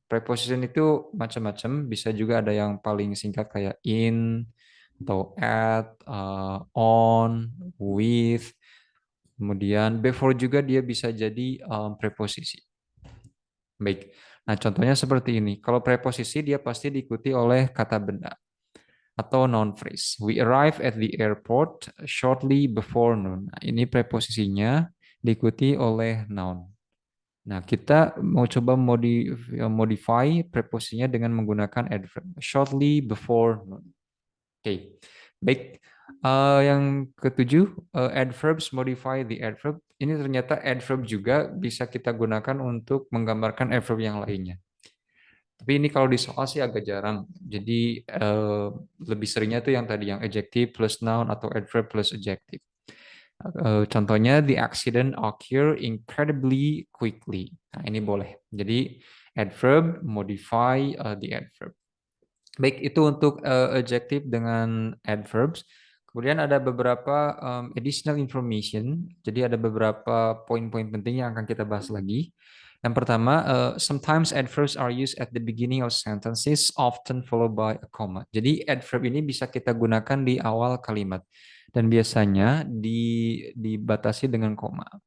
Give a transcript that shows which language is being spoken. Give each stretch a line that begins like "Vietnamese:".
Indonesian: Preposition itu macam-macam, bisa juga ada yang paling singkat kayak in atau at, on, with. Kemudian before juga dia bisa jadi preposisi. Baik. Nah, contohnya seperti ini. Kalau preposisi dia pasti diikuti oleh kata benda atau noun phrase.
English: We arrive at the airport shortly before noon.
Indonesian: Nah, ini preposisinya diikuti oleh noun. Nah, kita mau coba modify preposisinya dengan menggunakan adverb.
English: Shortly before noon. Oke. Baik.
Indonesian: Yang ketujuh,
English: adverbs modify the adverb.
Indonesian: Ini ternyata adverb juga bisa kita gunakan untuk menggambarkan adverb yang lainnya. Tapi ini kalau di soal sih agak jarang. Jadi lebih seringnya tuh yang tadi yang adjective plus noun atau adverb plus adjective.
English: Contohnya the accident occur incredibly quickly.
Indonesian: Nah, ini boleh.
English: Jadi adverb modify the adverb.
Indonesian: Baik, itu untuk adjective dengan adverbs. Kemudian ada beberapa additional information. Jadi ada beberapa poin-poin penting yang akan kita bahas lagi. Yang pertama,
English: sometimes adverbs are used at the beginning of sentences, often followed by a comma.
Indonesian: Jadi adverb ini bisa kita gunakan di awal kalimat dan biasanya dibatasi dengan koma.